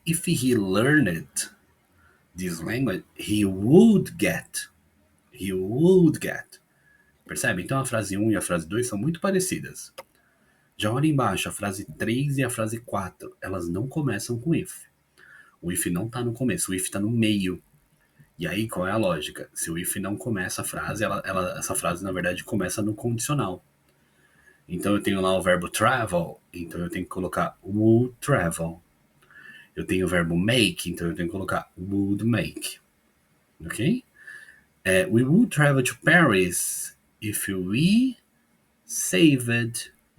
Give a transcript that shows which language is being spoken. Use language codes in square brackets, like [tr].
[en] If he learned this language, he would get. He would get. [pt] Percebe? Então a frase 1 e a frase 2 são muito parecidas. Já olha embaixo, a frase 3 e a frase 4, elas não começam com if. O if não está no começo, o if está no meio. E aí, qual é a lógica? Se o if não começa a frase, essa frase, na verdade, começa no condicional. Então, eu tenho lá o verbo travel, então eu tenho que colocar would travel. Eu tenho o verbo make, então eu tenho que colocar would make. Ok? [en] We would travel to Paris if we saved.